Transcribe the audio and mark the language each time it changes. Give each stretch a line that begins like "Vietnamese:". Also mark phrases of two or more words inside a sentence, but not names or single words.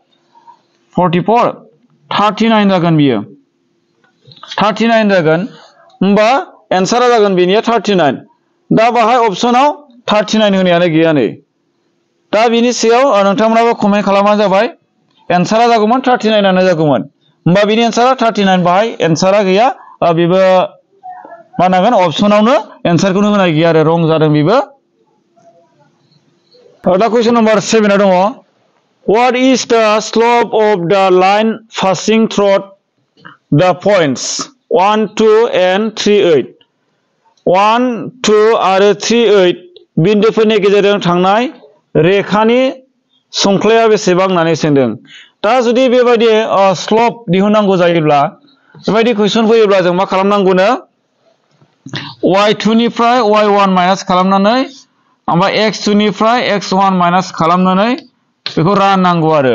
Bodo: 44 39 जागोन बियो 39 जागोन होमबा एन्सारा जागोन बेनिया 39 दा बाहाय अप्शनाव 39 होनायानो गैया नै दा बिनि सायाव नोंथांमोनाबो कमेन्ट खालामबानो जाबाय एन्सारा जागौमोन 39 आनो जागौमोन होमबा बिनि एन्सारा 39 बाहाय एन्सारा गैया बेबो मा होनांगोन अप्शनावनो एन्सारखौनो होनाय गैया आरो रं जादों बेबो दा
English: question number
Bodo: 7 आ दङ
English: what is the slope of the line passing through the points 1 2 and 3 8
Bodo: 1 2 आरो 3 8 बिन्दुफोरनि गेजेरजों थांनाय रेखानि संख्लाया बेसेबां होननानै सोंदों दा जुदि बेबायदि स्लप दिहुननांगौ जायोब्ला बेबायदि कुइसन फैयोब्ला जों मा खालामनांगौनो y2 निफ्राय y1 माइनास खालामनानै ओमफ्राय x2 निफ्राय x1 माइनास खालामनानै बेखौ राननांगौ आरो